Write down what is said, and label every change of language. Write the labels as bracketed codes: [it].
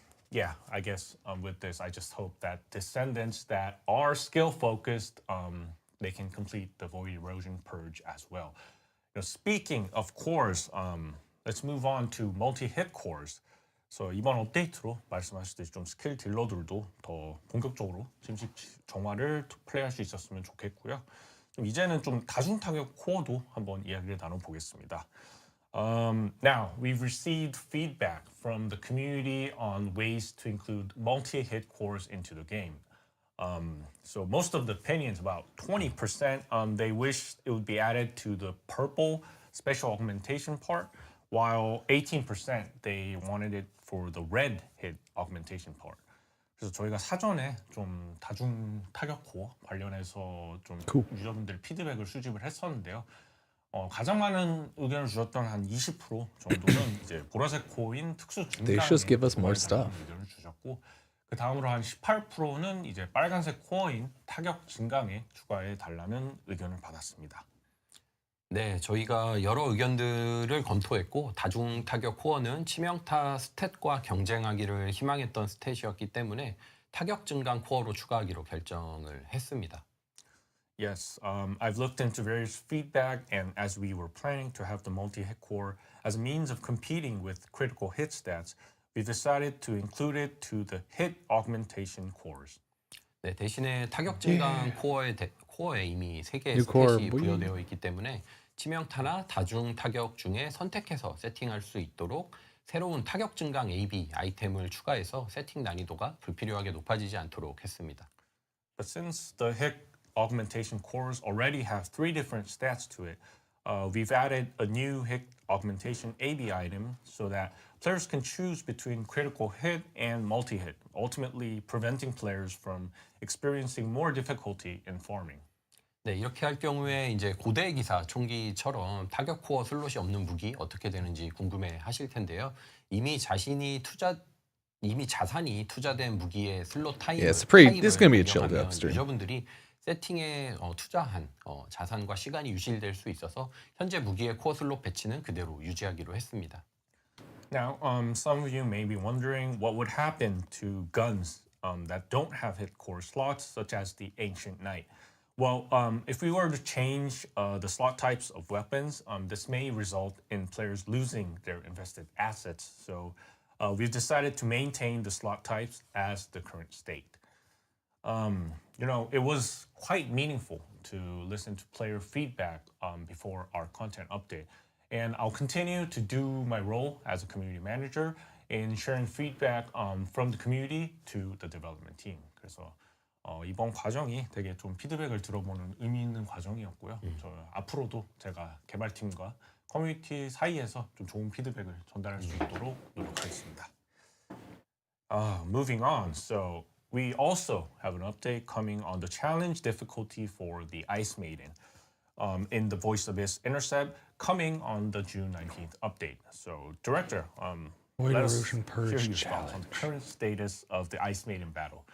[en] Yeah, I guess with this, I just hope that descendants that are skill focused, they can complete the void erosion purge as well. Speaking of cores, let's move on to multi-hit cores. [ko] So 이번 업데이트로 말씀하셨듯이 좀 스킬 딜러들도 더 본격적으로 침식 정화를 플레이할 수 있었으면 좋겠고요. 이제는 좀 다중 타격 코어도 한번 이야기를 나눠보겠습니다. [en] Now, we've received feedback from the community on ways to include multi-hit cores into the game. So most of the opinions, about 20%, they wish it would be added to the purple special augmentation part, while 18% they wanted it for the red hit augmentation part. [ko] 그래서 저희가 사전에 좀 다중 타격 코어 관련해서 좀 유저분들 피드백을 수집을 했었는데요. 가장 많은 의견을 주셨던 한 20% 정도는 이제 보라색 코어인 특수 [en] They should give us more [ko] 증강에 [en] stuff. [ko] 의견을 주셨고, 그 다음으로 한 18%는 이제 빨간색 코어인 타격 증강에 추가해 달라는 의견을 받았습니다. 네, 저희가 여러 의견들을 검토했고 다중 타격 코어는 치명타 스탯과 경쟁하기를 희망했던 스탯이었기 때문에 타격 증강 코어로 추가하기로 결정을 했습니다. [en] Yes, I've looked into various feedback, and as we were planning to have the multi-hit core as a means of competing with critical hit stats, we decided to include it to the hit augmentation cores. [ko] 네, 대신에 타격 증강 코어에 이미 3개의 [en] New core, [ko] 스탯이 부여되어 있기 때문에 치명타나 다중 타격 중에 선택해서 세팅할 수 있도록 새로운 타격 증강 AB 아이템을 추가해서 세팅 난이도가 불필요하게 높아지지 않도록 했습니다. But since the hit augmentation cores already have 3 different stats to it, we've added a new hit augmentation AB item so that players can choose between critical hit and multi-hit, ultimately preventing players from experiencing more difficulty in farming. 네, 이렇게 할 경우에 이제 고대 기사 총기처럼 타격 코어 슬롯이 없는 무기 어떻게 되는지 궁금해 하실 텐데요. 이미 자산이 투자된 무기의 슬롯 타입을 [en] this is gonna be a chill [ko] 변경하면 [en] Devstream. [ko] 유저분들이 세팅에 투자한 자산과 시간이 유실될 수 있어서 현재 무기의 코어 슬롯 배치는 그대로 유지하기로 했습니다. [en] Now, some of you may be wondering what would happen to guns that don't have hit core slots, such as the Ancient Knight. Well, if we were to change the slot types of weapons, this may result in players losing their invested assets. So we've decided to maintain the slot types as the current state. It was quite meaningful to listen to player feedback before our content update. And I'll continue to do my role as a community manager in sharing feedback from the community to the development team. [ko] 그래서 이번 과정이 되게 좀 피드백을 들어보는 의미 있는 과정이었고요. 저 앞으로도 제가 개발팀과 커뮤니티 사이에서 좀 좋은 피드백을 전달할 수 있도록 노력하겠습니다. [en] Moving on, so we also have an update coming on the challenge difficulty for the Ice Maiden in the Voice Abyss Intercept coming on the June 19th update. So, Director, Void let us Erosion hear Purge your thoughts on the current status of the Ice Maiden battle.